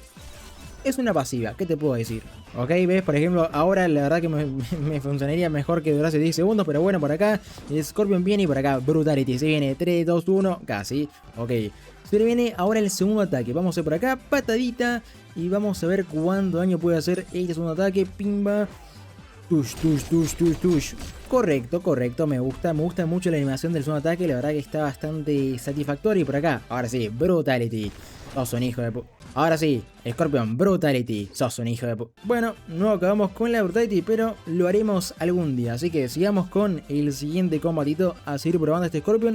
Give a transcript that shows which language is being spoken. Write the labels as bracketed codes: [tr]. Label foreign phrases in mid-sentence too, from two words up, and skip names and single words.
[es] Es una pasiva, ¿qué te puedo decir? Ok, ves, por ejemplo, ahora la verdad que me funcionaría mejor que durase 10 segundos, pero bueno, por acá Scorpion viene y por acá Brutality, se viene 3, 2, 1, casi, ok. Se viene ahora el segundo ataque, vamos a hacer por acá, patadita, y vamos a ver cuánto daño puede hacer este segundo ataque, pimba. Tush, tush, tush, tush, tush. Correcto, me gusta mucho la animación del segundo ataque, la verdad que está bastante satisfactorio. Y por acá, ahora sí, Brutality. Sos un hijo de pu... Ahora sí, Scorpion, Brutality. Sos un hijo de pu... Bueno, no acabamos con la Brutality, pero lo haremos algún día. Así que sigamos con el siguiente combatito a seguir probando este Scorpion.